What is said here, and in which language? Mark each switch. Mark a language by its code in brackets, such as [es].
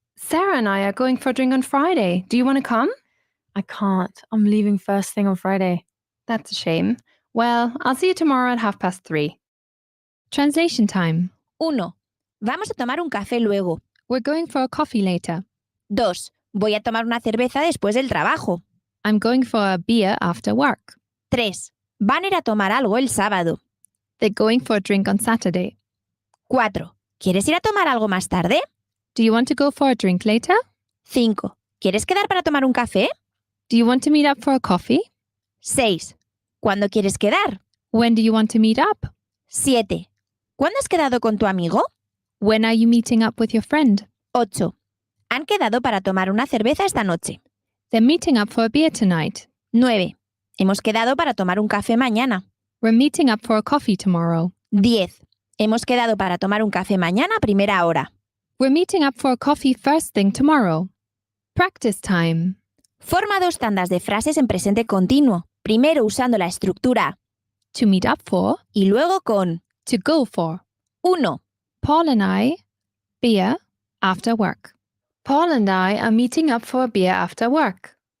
[en] Sarah and I are going for a drink on Friday. Do you want to come? I can't. I'm leaving first thing on Friday. That's a shame. Well, I'll see you tomorrow at 3:30. Translation time. [es] 1. Vamos a tomar un café luego. [en] We're going for a coffee later. 2. [es] Voy a tomar una cerveza después del trabajo. [en] I'm going for a beer after work. 3. [es] Van a ir a tomar algo el sábado. [en] They're going for a drink on Saturday. 4. [es] ¿Quieres ir a tomar algo más tarde? [en] Do you want to go for a drink later? 5. [es] ¿Quieres quedar para tomar un café? [en] Do you want to meet up for a coffee? [es] 6. ¿Cuándo quieres quedar? [en] When do you want to meet up? 7. [es] ¿Cuándo has quedado con tu amigo? [en] When are you meeting up with your friend? 8. [es] Han quedado para tomar una cerveza esta noche. [en] They're meeting up for a beer tonight. 9. [es] Hemos quedado para tomar un café mañana. [en] We're meeting up for a coffee tomorrow. 10. [es] Hemos quedado para tomar un café mañana a primera hora. [en] We're meeting up for a coffee first thing tomorrow. Practice time. [es] Forma 2 tandas de frases en presente continuo. Primero usando la estructura [en] To meet up for. [es] y luego con [en] To go for. 1. Paul and I, beer after work. Paul and I are meeting up for a beer after work.